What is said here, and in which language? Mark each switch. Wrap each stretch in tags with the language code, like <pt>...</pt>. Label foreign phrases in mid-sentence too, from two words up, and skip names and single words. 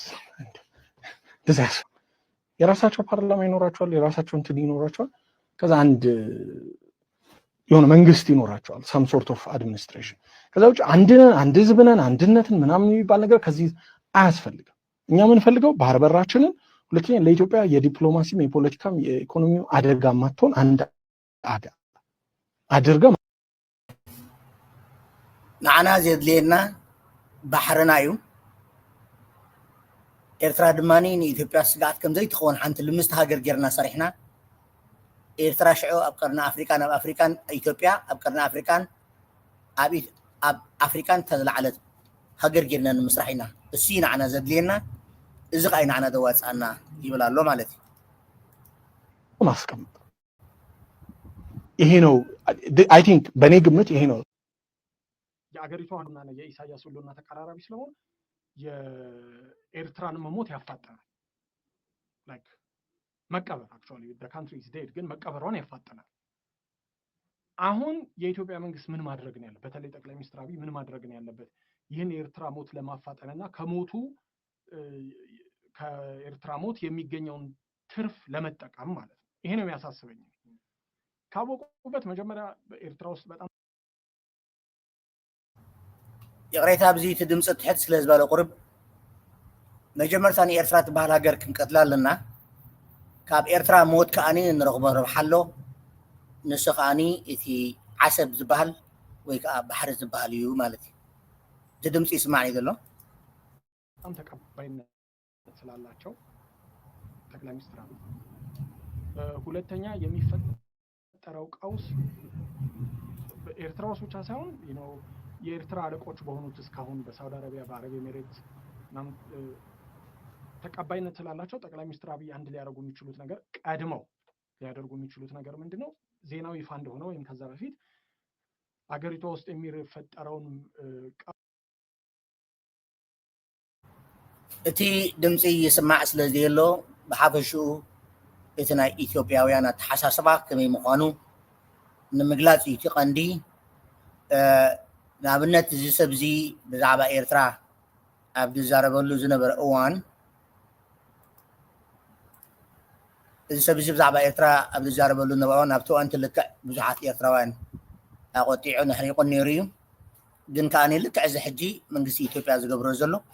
<am>ደዛስ የራሳቸው ፓርላማ ይኖራቸዋል የራሳቸው እንትን ይኖራቸዋል ከዛ አንድ የሆነ መንግስት ይኖራቸዋል</am> <en>some sort of administration</en> <am>ከዛ ውጪ አንድ ህዝብነን አንድነትን ምናምን የሚባል ነገር ከዚህ አያስፈልግም እኛ ምን ፈልገው ባህር በራችንን ሁለተኛ ለኢትዮጵያ የዲፕሎማሲም የፖለቲካም የኢኮኖሚው አደጋ ማጥቶን አንድ አገር አድርገ</am> <ti>ንዓና ዘድልየና ባሕርና እዩ ኤርትራ ድማኒ ንኢትዮጵያ ስጋት ከም ዘይትኸውን ሓንቲ ልምስቲ ሃገር ጌርና ሰሪሕና ኤርትራ ሽዑ ኣብ ቀርና ኣፍሪካን ኣብ ኣፍሪካን ኢትዮጵያ ኣብ ቀርና ኣፍሪካን ኣብ ኣፍሪካን ተዝለዓለት ሃገር ጌርና ንምስራሕ ኢና እሱ ንዓና ዘድልየና እዚ ኸ ንዓና ደዋፅኣና ይብል ኣሎ ማለት እዩ</ti> <am>ማስቀመጥ ይሄ ነው</am> <en>I think</en> <am>በኔ ግምት ይሄ ነው የአገሪቱ ዋና የኢሳያስ ሁሉና ተቀራራቢ ስለሆነ የኤርትራን መሞት ያፋጠናል ላይክ መቀበር አክቹአሊ</am> <en>the country is dead</en> <am>ግን መቀበሯን ያፋጠናል አሁን የኢትዮጵያ መንግስት ምን ማድረግ ነው ያለበት በተለይ ጠቅላይ ሚኒስትር አብይ ምን ማድረግ ነው ያለበት ይሄን የኤርትራ ሞት ለማፋጠንና ከሞቱ ከኤርትራ ሞት የሚገኘውን ትርፍ ለመጠቀም ማለት ነው ይሄ ነው የሚያሳስበኝ ካወቁበት መጀመሪያ በኤርትራ ውስጥ በጣም</am> <ti>የቅሬታ ብዚ ትድምጽ ትሕት ስለዝባለ ቁርብ መጀመርታ ንኤርትራ ትባህል ሃገር ክንቀጥላለና ካብ ኤርትራ ሞት ከኣኒ ንረኽቦ ረብሓሎ ንሱ ከኣኒ እቲ ዓሰብ ዝበሃል ወይ ከዓ ባሕሪ ዝበሃል እዩ ማለት እዩ እቲ ድምፂ ይስማዕኒ ዘሎ</ti> <am>በጣም ተቀባይነት ስላላቸው ጠቅላይ ሚኒስትር አብይ ሁለተኛ የሚፈጠረው ቀውስ በኤርትራ ውስጥ ብቻ ሳይሆን የኤርትራ አለቆች በሆኑት እስካሁን በሳውዲ አረቢያ በአረብ ኤሚሬትስ ተቀባይነት ስላላቸው ጠቅላይ ሚኒስትር አብይ አንድ ሊያደርጉ የሚችሉት ነገር ቀድመው ሊያደርጉ የሚችሉት ነገር ምንድነው ዜናው ይፋ እንደሆነ ወይም ከዛ በፊት አገሪቷ ውስጥ የሚፈጠረውን</am> <ti>እቲ ድምፂ ይስማዕ ስለዘሎ ብሓፈሽኡ እቲ ናይ ኢትዮጵያውያን ኣተሓሳስባ ከመይ ምዃኑ ንምግላፅ እቲ ቀንዲ ንኣብነት እዚ ሰብዚ ብዛዕባ ኤርትራ ኣብ ዝዛረበሉ ዝነበረ እዋን እዚ ሰብዚ ብዛዕባ ኤርትራ ኣብ ዝዛረበሉ ዝነበረ እዋን ኣብቲ እዋን ትልክዕ ብዙሓት ኤርትራውያን ኣቆጢዑ ንሕሪቁን ነይሩ እዩ ግን ከኣኒ ልክዕ እዚ ሕጂ መንግስቲ ኢትዮጵያ ዝገብሮ ዘሎ</ti>